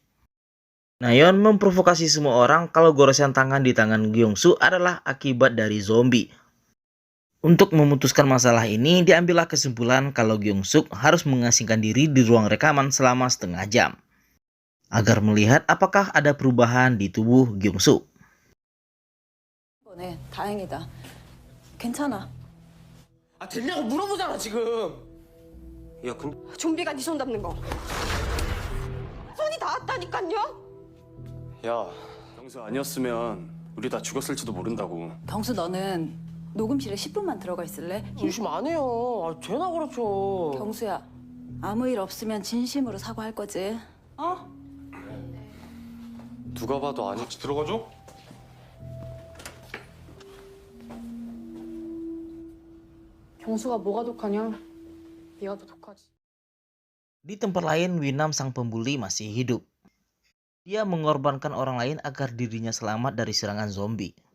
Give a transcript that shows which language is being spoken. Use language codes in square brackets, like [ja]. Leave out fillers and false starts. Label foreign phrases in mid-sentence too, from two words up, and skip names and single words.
[id] Nayeon memprovokasi semua orang kalau goresan tangan di tangan Gyeong-su adalah akibat dari zombie. Untuk memutuskan masalah ini, diambillah kesimpulan kalau Gyeong-suk harus mengasingkan diri di ruang rekaman selama setengah jam, agar melihat apakah ada perubahan di tubuh Gyeong-suk. [ko] 네, 다행이다. 괜찮아. 아 됐냐고 물어보잖아 지금. 야 근데 좀비가 네 손 잡는 거. 손이 닿았다니까요. 야 경수 아니었으면 우리 다 죽었을지도 모른다고. 경수 너는 녹음실에 10분만 들어가 있을래? 의심 안 해요. 아, 되나 그렇죠. 경수야 아무 일 없으면 진심으로 사과할 거지? 어? 누가 봐도 아니. 같이 들어가죠? 경수가 뭐가 독하냐? 네가 더 독하지. [id] Di tempat lain, Winam sang pembuli masih hidup. Dia mengorbankan orang lain agar dirinya selamat dari serangan zombie.